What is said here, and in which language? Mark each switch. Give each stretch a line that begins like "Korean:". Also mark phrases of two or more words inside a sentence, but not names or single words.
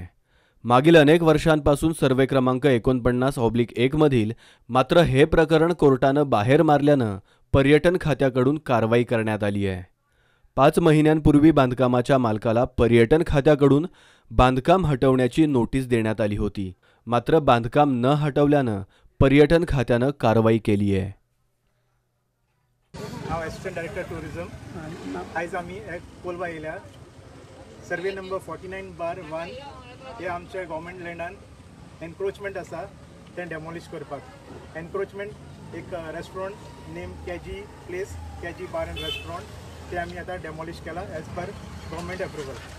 Marathi: मागील अनेक वर्षांपासून सर्वे क्रमांक 49/1 मधील मात्र हे प्रकरण कोर्टानं बाहेर मारल्यानं पर्यटन खात्याकडून कारवाई करण्यात आली आहे. 5 महिन्यांपूर्वी बांधकामाच्या मालकाला पर्यटन खात्याकडून बांधकाम हटवण्याची नोटीस देण्यात आली होती. मात्र बांधकाम न हटवल्यानं पर्यटन खात्यानं कारवाई केली आहे.
Konkani: हांव
English: assistant director tourism.
Konkani: आयज आमी एक कोलवा येयल्या. सर्वे नंबर 49/1 हे आमच्या
English: government landan encroachment
Konkani: आसा तें डेमोलिश करपाक. एनक्रोचमेंट एक
English: restaurant name
Konkani: केजी प्लेस, केजी बार एंड रेस्टॉरंट, ते आमी आतां डेमोलिश केला
English: as per government approval.